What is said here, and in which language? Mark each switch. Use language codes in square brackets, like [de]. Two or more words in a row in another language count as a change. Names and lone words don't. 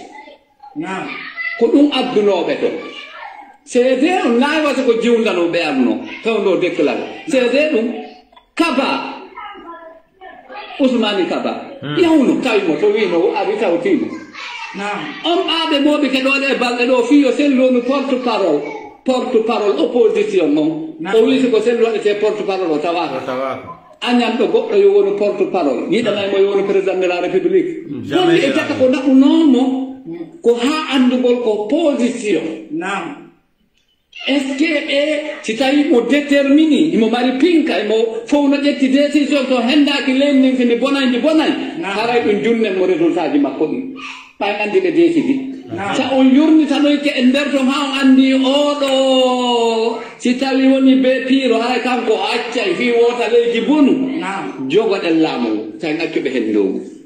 [ff] ko ɗum addunooɓe to seede on naawi wasa ko jiwndanoo ɓe arno tawndoo déclaré seede ɗum kaba Ousmane Kaba yawno tawimo to wino ari tawtimo on ɓaaɓe moɓe keɗoɗe e balɗe ɗo fiyo sellonu [fr] porte parole opposition [ff] noon o wisi ko sellu waɗete [fr] porte parole [ff] o tawaka añan ɗo goɗɗo yo wonu [fr] porte parole [ff] yiɗanay mo yo wonu [fr] président de la république [ff] holli e jaka ko naɓunomo ko ha andugol ko position [fr] est ce que [ff] ɓe si tawi mo détermini imo mari pinka imo fof no ƴetti décision to hendaki leydi ndin ndi bonay haray ɗum junnen mo résultat ji makko ɗum ɓay andi ɓe décidi sa on yurnitanoyke e nder ton ha on andi oɗo si tawi woni be piiro haray kanko o accay fi wota leydi bonu jogoɗen laamu tawi accuɓe hen lowgu